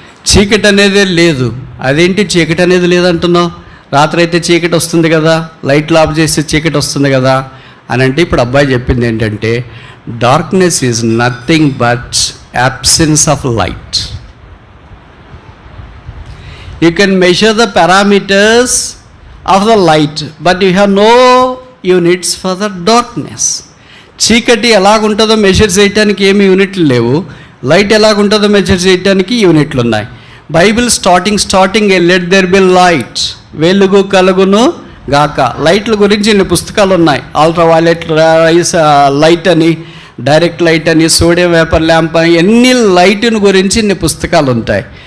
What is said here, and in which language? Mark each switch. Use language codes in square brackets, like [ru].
[te] చీకటి అనేదే లేదు. అదేంటి చీకటి అనేది లేదంటున్నావు? రాత్రి అయితే చీకటి వస్తుంది కదా, లైట్లు ఆఫ్ చేస్తే చీకటి వస్తుంది కదా అని అంటే ఇప్పుడు అబ్బాయి చెప్పింది ఏంటంటే [en] Darkness is nothing but absence of light. You can measure the parameters of the light, but you have no units for the darkness. [te] చీకటి ఎలాగుంటుందో మెజర్ చేయడానికి ఏమి యూనిట్లు లేవు, లైట్ ఎలాగుంటుందో మెజర్ చేయడానికి యూనిట్లు ఉన్నాయి. Bible starting [en] let there be light, [te] వెలుగు కలుగును గాక. లైట్ల గురించి ఇన్ని పుస్తకాలు ఉన్నాయి. అల్ట్రా వైలెట్ లైట్ అని, డైరెక్ట్ లైట్ అని, సోడియం వేపర్ ల్యాంప్ అని, ఎన్ని లైట్ని గురించి ఇన్ని పుస్తకాలు ఉంటాయి.